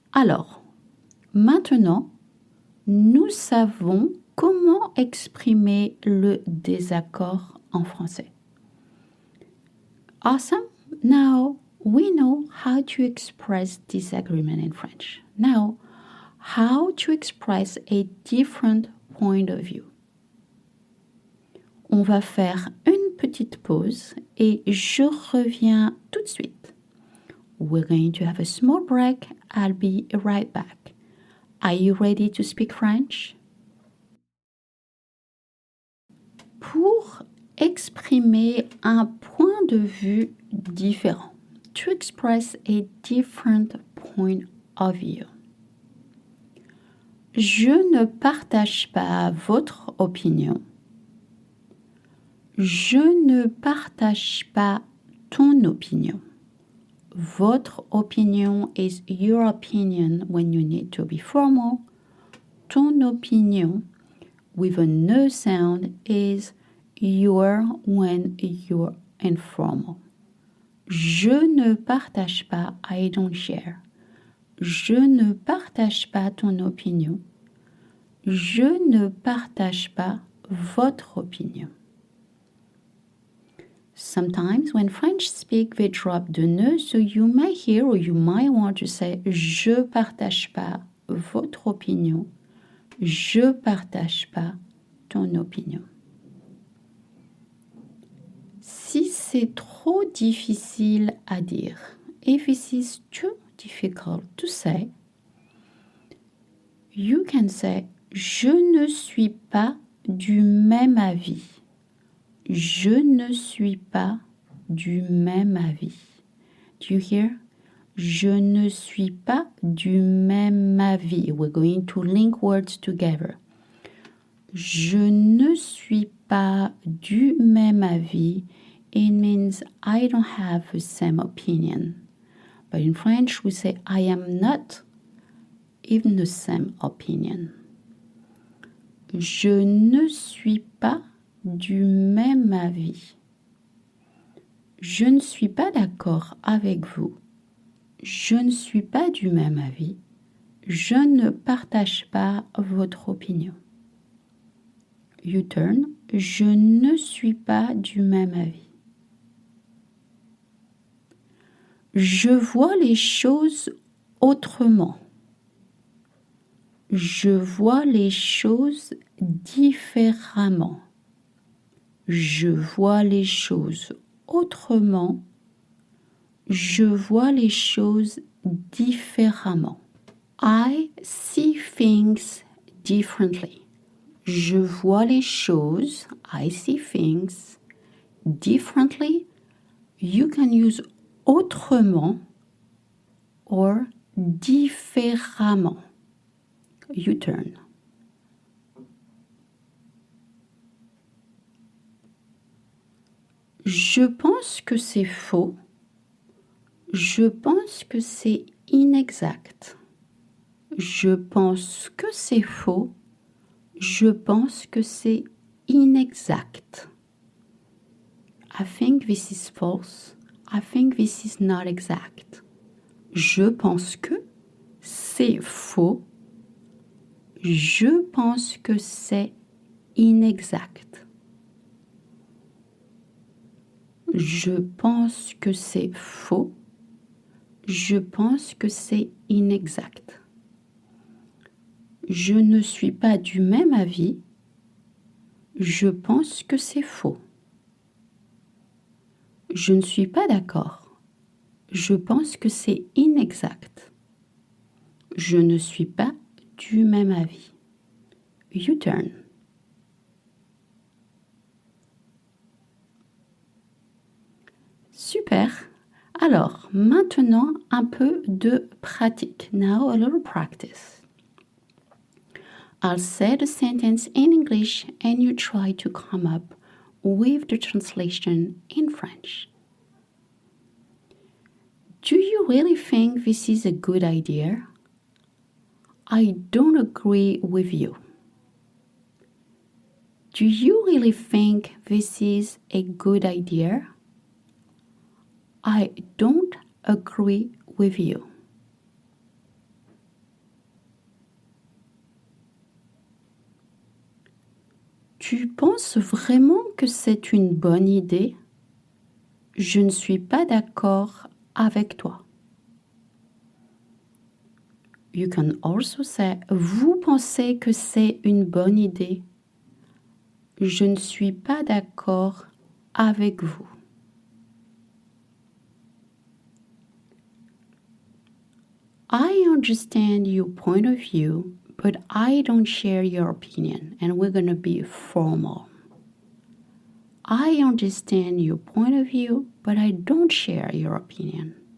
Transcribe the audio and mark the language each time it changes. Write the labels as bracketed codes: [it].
[fr] Alors, maintenant, nous savons comment exprimer le désaccord en français. [en] Awesome. Now we know how to express disagreement in French. Now, how to express a different point of view. [fr] On va faire une petite pause et je reviens tout de suite. [en] We're going to have a small break. I'll be right back. Are you ready to speak French? [fr] Pour exprimer un point de vue différent. [en] To express a different point of view. [fr] Je ne partage pas votre opinion. Je ne partage pas ton opinion. Votre opinion [en] is your opinion when you need to be formal. [fr] Ton opinion [en] with a no sound is your when you're informal. [fr] Je ne partage pas, [en] I don't share. [fr] Je ne partage pas ton opinion. Je ne partage pas votre opinion. [en] Sometimes when French speak, they drop the ne, so you might hear or you might want to say [fr] je partage pas votre opinion. Je partage pas ton opinion. Si c'est trop difficile à dire, [en] if it is too difficult to say, you can say [fr] je ne suis pas du même avis. Je ne suis pas du même avis. [en] Do you hear? [fr] Je ne suis pas du même avis. [en] We're going to link words together. [fr] Je ne suis pas du même avis. [en] It means I don't have the same opinion. But in French, we say I am not even the same opinion. [fr] Je ne suis pas du même avis. Je ne suis pas d'accord avec vous. Je ne suis pas du même avis. Je ne partage pas votre opinion. [en] U-turn. [fr] Je ne suis pas du même avis. Je vois les choses autrement. Je vois les choses différemment. Je vois les choses autrement. Je vois les choses différemment. [en] I see things differently. [fr] Je vois les choses, [en] I see things differently. You can use autrement or différemment. U-turn. [fr] Je pense que c'est faux. Je pense que c'est inexact. Je pense que c'est faux. Je pense que c'est inexact. [en] I think this is false. I think this is not exact. [fr] Je pense que c'est faux. Je pense que c'est inexact. Je pense que c'est faux. Je pense que c'est inexact. Je ne suis pas du même avis. Je pense que c'est faux. Je ne suis pas d'accord. Je pense que c'est inexact. Je ne suis pas du même avis. [en] U-turn. [fr] Super. Alors, maintenant, un peu de pratique. [en] Now, a little practice. I'll say the sentence in English and you try to come up with the translation in French. Do you really think this is a good idea? I don't agree with you. Do you really think this is a good idea? I don't agree with you. [fr] Tu penses vraiment que c'est une bonne idée? Je ne suis pas d'accord avec toi. [en] You can also say, [fr] vous pensez que c'est une bonne idée? Je ne suis pas d'accord avec vous. [en] I understand your point of view, but I don't share your opinion, and we're going to be formal. I understand your point of view, but I don't share your opinion.